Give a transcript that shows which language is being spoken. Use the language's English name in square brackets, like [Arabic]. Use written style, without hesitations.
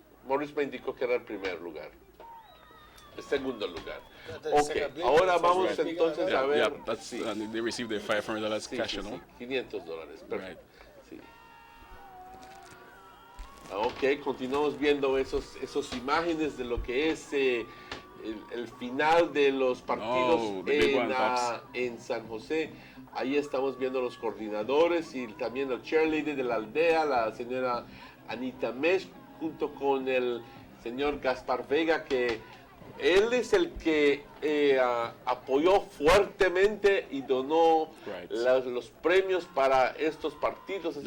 [Spanish] Morris me indicó que era el primer lugar. El segundo lugar. Ok, ahora vamos entonces a ver. [English] And they received their $500 cash, ¿no? [Spanish] $500, perfecto. Sí. Ok, continuamos viendo esos imágenes de lo que es el final de los partidos en San José. Ahí estamos viendo los coordinadores y también el cheerleader de la aldea, la señora Anita Mesh, junto con el señor Gaspar Vega, que él es el que apoyó fuertemente y donó los premios para estos partidos.